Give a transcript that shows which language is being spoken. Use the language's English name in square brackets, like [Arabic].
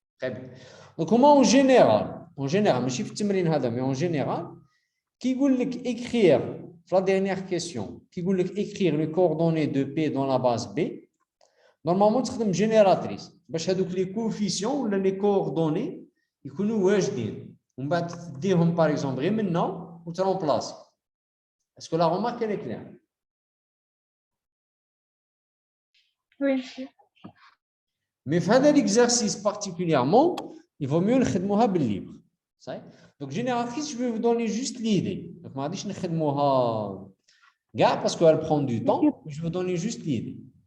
[French] Très bien. Donc, comment en général, [Arabic] ماشي في التمرين هذا, [French] mais en général, Qui veut écrire, la dernière question, qui veut écrire les coordonnées de P dans la base B, normalement, tu as une génératrice. [Arabic] باش هذوك les coefficients ou les coordonnées يكونوا واجدين. ومن بعد تديهم par exemple غير من هنا وترمبلاصي. [French] Est-ce que la remarque elle est claire? Oui, monsieur. Mais [Arabic] في هذا [French] l'exercice particulièrement, il vaut mieux [Arabic] نخدموها بالlibre. [French] صحيح؟ Donc génératrice, je vais vous donner juste l'idée. Donc [Arabic] ما غاديش نخدموها كاع [French] parce qu'elle prend du temps, mais je vais vous donner juste l'idée.